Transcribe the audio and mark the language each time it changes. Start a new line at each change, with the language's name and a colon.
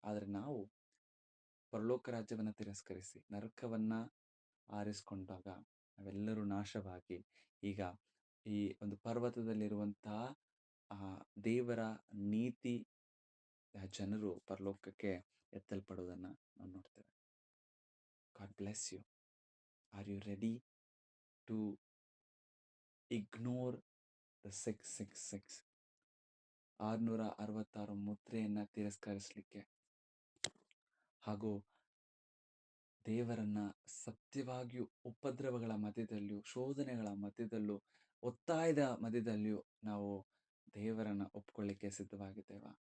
Kannada: ಆದರೆ ನಾವು ಪರಲೋಕ ರಾಜ್ಯವನ್ನ ತಿರಸ್ಕರಿಸಿ ನರಕವನ್ನ ಆರಿಸಿಕೊಂಡಾಗ ನಾವೆಲ್ಲರೂ ನಾಶವಾಗಿ ಈಗ ಈ ಒಂದು ಪರ್ವತದಲ್ಲಿರುವಂತಹ ದೇವರ ನೀತಿ ಜನರು ಪರಲೋಕಕ್ಕೆ ಎತ್ತಲ್ಪಡುವುದನ್ನ ನಾವು ನೋಡ್ತೇವೆ.
English: God bless you. Are you ready to ignore the 666?
Kannada: 666 ಮುದ್ರೆಯನ್ನ ತಿರಸ್ಕರಿಸಲಿಕ್ಕೆ ಹಾಗೂ ದೇವರನ್ನ ಸತ್ಯವಾಗಿಯೂ ಉಪದ್ರವಗಳ ಮಧ್ಯದಲ್ಲಿಯೂ, ಶೋಧನೆಗಳ ಮಧ್ಯದಲ್ಲೂ, ಒತ್ತಾಯದ ಮಧ್ಯದಲ್ಲಿಯೂ ನಾವು ದೇವರನ್ನ ಒಪ್ಕೊಳ್ಳಿಕ್ಕೆ ಸಿದ್ಧವಾಗಿದ್ದೇವಾ?